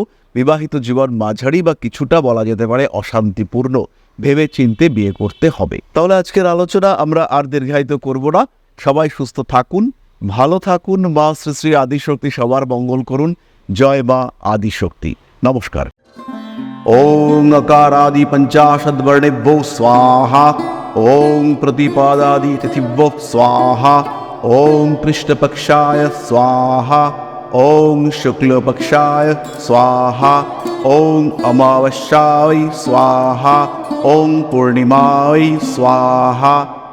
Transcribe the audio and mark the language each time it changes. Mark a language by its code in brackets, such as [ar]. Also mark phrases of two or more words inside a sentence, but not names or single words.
[bn] বিবাহিত জীবন মাঝারি বা কিছুটা বলা যেতে পারে অশান্তিপূর্ণ। ভেবে চিনতে বিয়ে করতে হবে। তাহলে আজকের আলোচনা আমরা আর দীর্ঘায়িত করব না। সবাই সুস্থ থাকুন, ভালো থাকুন। মা শ্রী শ্রী আদিশক্তি সবার মঙ্গল করুন। জয় মা আদিশক্তি। নমস্কার। [sa] ওং अकारादि पंचाशद्वर्णेभ्यो स्वाहा। ओं प्रतिपादादि तिथिभ्यो स्वाहा। ओं कृष्णपक्षाय स्वाहा। ওং শুক্লপক্ষায় স্বাহা, ওং অমাবস্যায় স্বাহা, ওং পূর্ণিমায় স্বাহা।